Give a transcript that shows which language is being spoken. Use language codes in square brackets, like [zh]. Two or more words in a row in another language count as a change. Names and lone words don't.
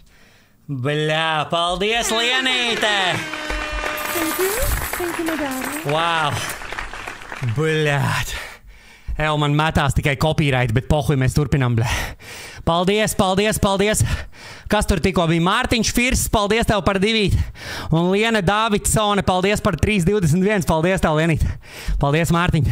[lv] Bļā, paldies, Lienīte! [en] Thank you, my darling. [lv] Wow! Bļāt! Ew, man metās tikai copyright, bet pohuj, mēs turpinām, bļā. Paldies, paldies, paldies! Kas tur tikko bija? Mārtiņš Firs, paldies tev par 2. Un Liene Dāvidsone, paldies par 3,21. Paldies tev, Lienīte! Paldies, Mārtiņ!